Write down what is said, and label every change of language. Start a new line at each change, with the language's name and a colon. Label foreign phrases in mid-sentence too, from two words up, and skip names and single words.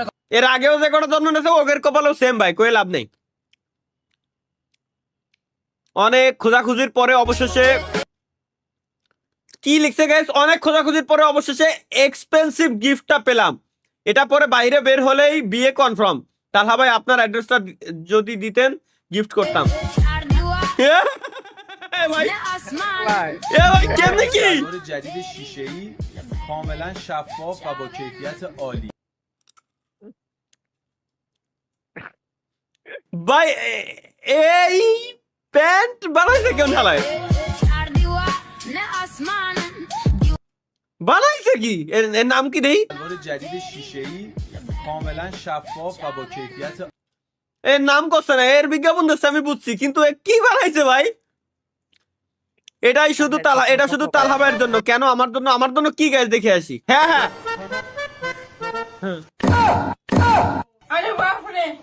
Bangla: এর আগেও যে কটা জন্ম নিয়েছে ওগের কপালেও সেম ভাই কই লাভ নেই অনেক খোঁজাখুঁজির পরে অবশেষে কি লিখছে গাইস অনেক খোঁজাখুঁজির পরে অবশেষে এক্সপেন্সিভ গিফটটা পেলাম এটা পরে বাইরে বের হলেই বিয়ে কনফার্ম তাহলে ভাই আপনার অ্যাড্রেসটা যদি দিতেন গিফট করতাম ভাই ভাই কেমনে কি
Persian: جدید شیشه‌ای کاملا شفاف و با کیفیت عالی
Bangla: ভাই এই প্যান্ট বানাইছে কেন ঢালায় বানাইছে কি এর নাম কি দেই
Persian: الوار جدید شیشه‌ای کاملا شفاف و با کیفیت
Bangla: এর নাম করছে না এর বিজ্ঞাপন দিচ্ছে আমি বুঝছি কিন্তু এ কি বানাইছে ভাই এটাই শুধু এটা শুধু তালহা ভাইয়ের জন্য কেন আমার জন্য কি গাইস দেখে আসি হ্যাঁ হ্যাঁ আরে বাপ রে